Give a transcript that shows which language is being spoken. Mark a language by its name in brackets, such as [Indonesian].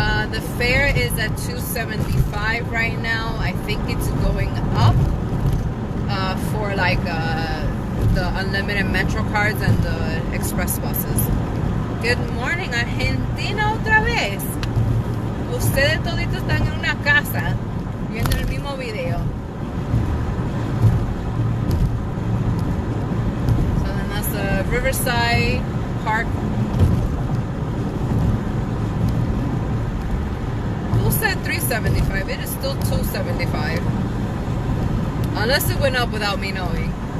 [English] The fare is at $275 right now. I think it's going up for like the unlimited Metro cards and the express buses. Good morning, Argentina [Spanish] otra vez. Ustedes toditos están en una casa viendo el mismo video. [English] So then that's the Riverside Park. Who said $375? It is still $275. Unless it went up without me knowing.